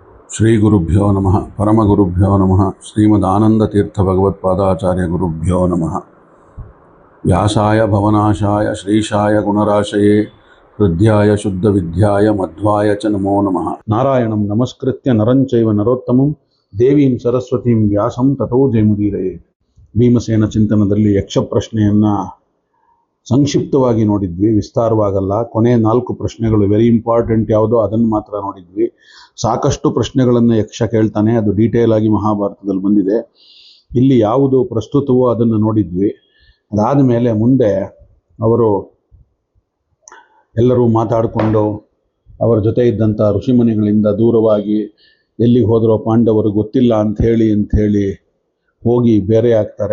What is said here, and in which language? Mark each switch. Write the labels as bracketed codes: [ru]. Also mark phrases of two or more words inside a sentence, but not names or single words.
[sa] ಶ್ರೀಗುರುಭ್ಯೋ ನಮಃ ಪರಮಗುರುಭ್ಯೋ ನಮಃ ಶ್ರೀಮದಾನಂದತೀರ್ಥಭಗವತ್ಪಾದಾಚಾರ್ಯಗುರುಭ್ಯೋ ನಮಃ ವ್ಯಾಸಾಯ ಭವನಾಶಾಯ ಶ್ರೀಶಾಯ ಗುಣರಾಶಯೇ ಹೃದ್ಯಾಯ ಶುದ್ಧವಿದ್ಯಾಯ ಮಧ್ವಾಯ ಚ ನಮೋ ನಮಃ. ನಾರಾಯಣಂ ನಮಸ್ಕೃತ್ಯ ನರಂಚೈವ ನರೋತ್ತಮಂ ದೇವೀಂ ಸರಸ್ವತೀಂ ವ್ಯಾಸಂ ತಥೋ ಜಯಮುದೀರಯೇ. [kn] ಭೀಮಸೇನ ಚಿಂತನದಲ್ಲಿ ಯಕ್ಷ ಪ್ರಶ್ನೆಯನ್ನು ಸಂಕ್ಷಿಪ್ತವಾಗಿ ನೋಡಿದ್ವಿ, ವಿಸ್ತಾರವಾಗಲ್ಲ. ಕೊನೆ 4 ಪ್ರಶ್ನೆಗಳು [en] very important [kn] ಯಾವುದೋ ಅದನ್ನು ಮಾತ್ರ ನೋಡಿದ್ವಿ. ಸಾಕಷ್ಟು ಪ್ರಶ್ನೆಗಳನ್ನು ಯಕ್ಷ ಕೇಳ್ತಾನೆ, ಅದು ಡೀಟೇಲ್ ಆಗಿ ಮಹಾಭಾರತದಲ್ಲಿ ಬಂದಿದೆ. ಇಲ್ಲಿ ಯಾವುದು ಪ್ರಸ್ತುತವೋ ಅದನ್ನು ನೋಡಿದ್ವಿ. ಅದಾದ ಮೇಲೆ ಮುಂದೆ ಅವರು ಎಲ್ಲರೂ ಮಾತಾಡಿಕೊಂಡು ಅವರ ಜೊತೆ ಇದ್ದಂಥ ಋಷಿಮುನಿಗಳಿಂದ ದೂರವಾಗಿ ಎಲ್ಲಿಗೆ ಹೋದರೋ ಪಾಂಡವರು ಗೊತ್ತಿಲ್ಲ ಅಂಥೇಳಿ ಹೋಗಿ ಬೇರೆ ಆಗ್ತಾರೆ.